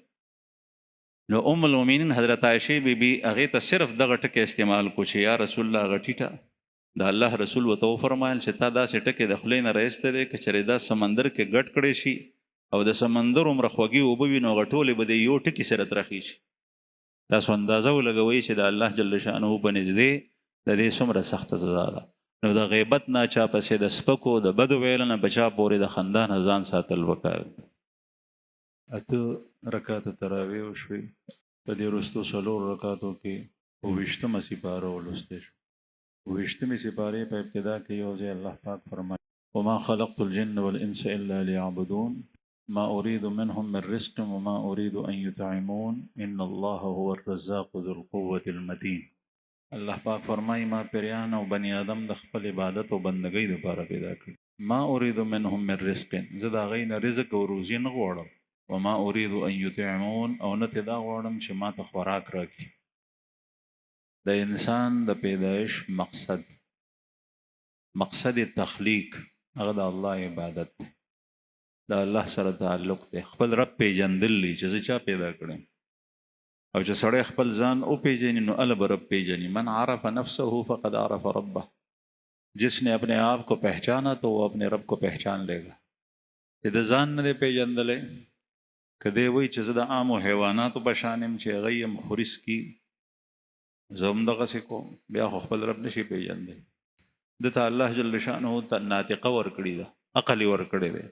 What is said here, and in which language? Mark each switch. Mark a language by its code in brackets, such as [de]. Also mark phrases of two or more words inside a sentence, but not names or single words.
[ps] وه نو ام المؤمنین حضرت عایشې بیبي هغې ته صرف دغه ټکی استعمال کو چې [ar] یا رسول الله [ps] هغه ټیټه د الله رسول ورته وفرمایل چې تا داسې ټکی د خولې نه راایستی دی که چېرې دا سمندر کې ګډ کړی شي او د سمندر عمره خوږې اوبه وي نو هغه ټولې به د یو ټکي سره ترخې شي تاسو اندازه ولګوئ چې د الله [ar] جل شانه [ps] په نږدې د دې څومره سخته سزا ده نو د غیبت نه چا پسې د سپکو د بدو ویل نه بچا پورې د خندا نه ځان ساتل وکړ. اته رکعات تراویح وشوي. په دې وروستو 4 رکعاتو کې 28مه سپاره ولوستې شو. 28مې سپارې په ابتدا کې یو ځای الله پاک فرمایي [ar] وما خلقت الجن والانس الا ليعبدون ما اريد منهم من رزق وما اريد ان يطعمون ان الله هو الرزاق ذو القوه المتين. [ps] الله پاک فرمایي ما پیریان او بنی آدم د خپل عبادت او بندګۍ لپاره پیدا کړ. [ar] ما اريد منهم من رزق، [ps] زه د هغوی نه رزق او روزي نه غواړم. [ar] وما اريد ان يطعمون، [ps] او نه ترې دا غواړم چې ما ته خوراک راکړي. د انسان د پیدایش مقصد تخلیق هغه د الله عبادت دی، د الله سره تعلق دی، خپل رب پیژندل دی چې زه چا پیدا کړم. او چې سړی خپل ځان او پیژني نو الله به رب پیژني. [ar] من عرف نفسه فقد عرف ربه، [ur] جس نے اپنے آپ کو پہچانا تو وہ اپنے رب کو پہچان لے گا. [ps] چې د ځان نه دی پیژندلی، که دی وایي چې زه د عامو حیواناتو په شان یم چې هغوی یم خوري څکي، زه هم دغسې کوم، بیا خو خپل رب نشي پیژندلی. دته الله [ar] جل شانه [ps] ناطقه ورکړې ده، عقل یې ورکړی دی.